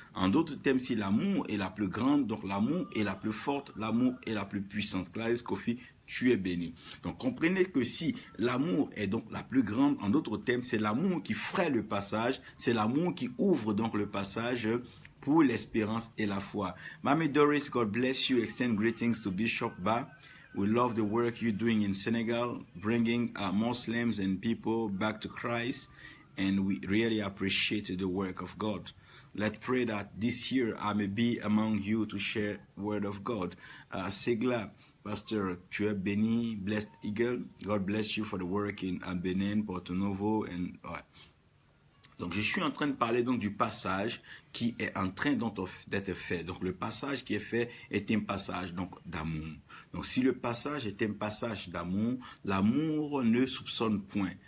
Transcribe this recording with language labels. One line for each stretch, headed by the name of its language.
French: En d'autres termes, si l'amour est la plus grande, donc l'amour est la plus forte, l'amour est la plus puissante. Clarisse Kofi, tu es béni. Donc comprenez que si l'amour est donc la plus grande, en d'autres termes, c'est l'amour qui fraye le passage, c'est l'amour qui ouvre donc le passage pour l'espérance et la foi.
English: Mami Doris, God bless you. Extend greetings to Bishop Ba. We love the work you're doing in Senegal, bringing Muslims and people back to Christ, and we really appreciate the work of God. Let's pray that this year I may be among you to share word of God.
French: Segla, Pastor, tu es béni, Blessed Eagle.
English: God bless you for the work in Benin, Porto Novo, and
French: donc, je suis en train de parler donc du passage qui est en train d'être fait. Donc, le passage qui est fait est un passage donc d'amour. Donc, si le passage est un passage d'amour, l'amour ne soupçonne point.